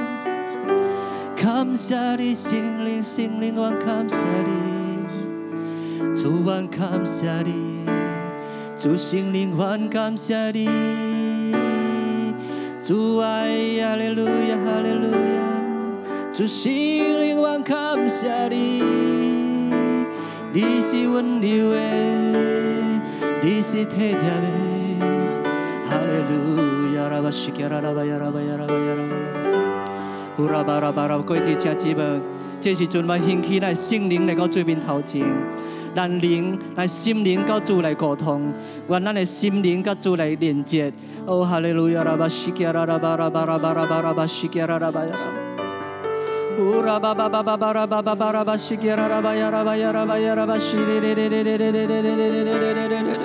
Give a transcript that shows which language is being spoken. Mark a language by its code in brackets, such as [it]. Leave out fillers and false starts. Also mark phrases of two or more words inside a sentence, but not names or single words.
[nan] 感谢你，圣灵，圣灵，我感谢你，主，我感谢你，主圣灵，我感谢你，主爱，哈利路亚，哈利路亚，主圣灵，我感谢你，你是温柔的，你是体贴的，哈利路亚，拉巴西卡拉拉巴呀，拉巴呀，拉巴呀，拉巴呀。呼啦巴啦巴啦，各位弟兄姊妹，这时阵我兴起来圣灵来到最面头前，咱灵、咱心灵到主来沟通，愿咱的心灵到主来连接。哦，哈利路亚啦巴西卡啦啦巴啦巴啦巴啦巴啦巴西卡啦啦巴呀啦。呼啦巴巴巴巴巴啦巴巴巴啦巴西卡啦啦巴呀啦巴呀啦巴呀啦巴西哩哩哩哩哩哩哩哩哩哩哩哩哩。